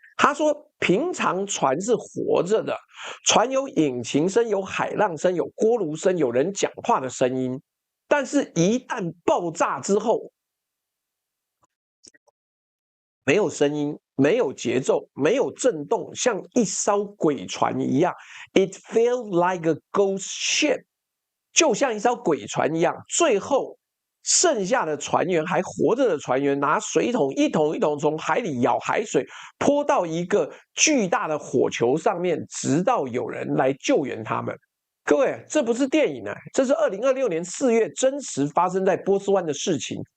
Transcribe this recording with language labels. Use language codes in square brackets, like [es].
[zh] 他說平常船是活着的，船有引擎聲、有海浪聲、有鍋爐聲、有人講話的聲音，但是一旦爆炸之後，沒有聲音，沒有節奏，沒有震動，像一艘鬼船一樣。 [en] It feels like a ghost ship， [zh] 就像一艘鬼船一樣。最後，剩下的船員還活着的船員拿水桶一桶一桶從海裡舀海水，潑到一個巨大的火球上面，直到有人來救援他們。各位，這不是電影啊，這是2026年4月真實發生在波斯灣的事情。